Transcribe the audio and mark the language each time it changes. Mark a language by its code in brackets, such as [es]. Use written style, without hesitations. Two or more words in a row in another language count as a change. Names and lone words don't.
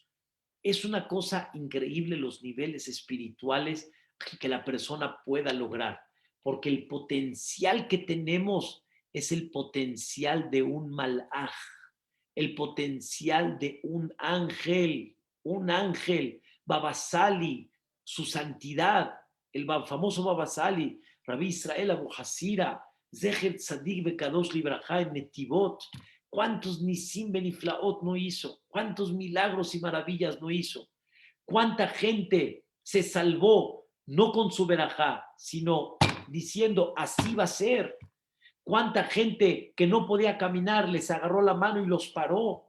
[es] Es una cosa increíble los niveles espirituales que la persona pueda lograr, porque el potencial que tenemos es el potencial de un malaj, el potencial de un ángel, Babasali, su santidad, el famoso Babasali, Rabbi Israel Abu Hasira, [he] זכר צדיק וקדוש לברכה [es] en Netivot. ¿Cuántos [he] ניסים ונפלאות [es] no hizo? ¿Cuántos milagros y maravillas no hizo? ¿Cuánta gente se salvó no con su verajá, sino diciendo así va a ser? ¿Cuánta gente que no podía caminar les agarró la mano y los paró?